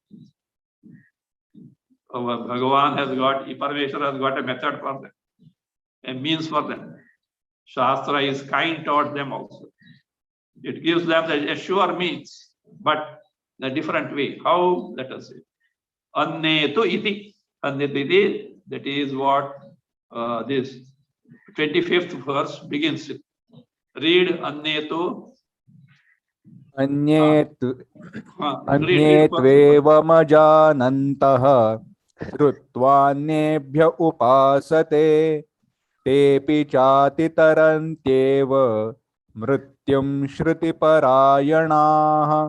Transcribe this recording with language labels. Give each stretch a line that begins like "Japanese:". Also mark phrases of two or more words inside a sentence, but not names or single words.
English: Bhagavan has got, Parmeshwara has got a method for them, a means for them. Shastra is kind towards them also. It gives them a sure means, but in a different way. How? Let us say.
Sanskrit: अन्ये तु इति. अन्ये तु इति,
English: that is what this 25th verse begins with. Read Annetu.
Sanskrit: अन्येत्
English: Read
Sanskrit: अन्येत्वेवमजानन्तः श्रुत्वान्येभ्य उपासते तेऽपि चातितरन्त्येव मृत्युं श्रुतिपरायणाः